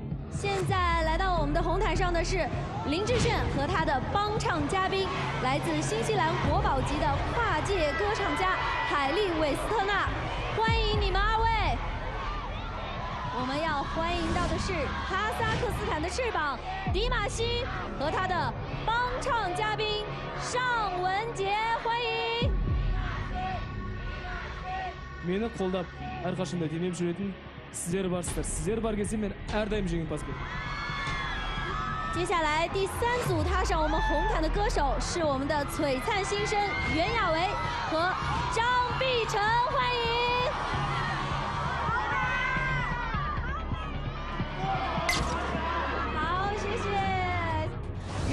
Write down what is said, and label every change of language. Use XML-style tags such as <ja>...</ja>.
<zh>现在来到我们的红毯上的是林志炫和他的帮唱嘉宾，来自新西兰国宝级的跨界歌唱家海莉·韦斯特纳，欢迎你们2位。我们要欢迎到的是哈萨克斯坦的翅膀迪玛希和他的帮唱嘉宾尚雯婕，欢迎。</zh> <kk>Meni qo'llab әрқашанда демеп жүретін сіздер барсыздар. Сіздер бар кезде мен әрдайым жеңімпаз боламын.</kk> <zh>接下来第3组踏上我们红毯的歌手是我们的璀璨新生袁娅维和张碧晨，欢迎。好，谢谢。</zh>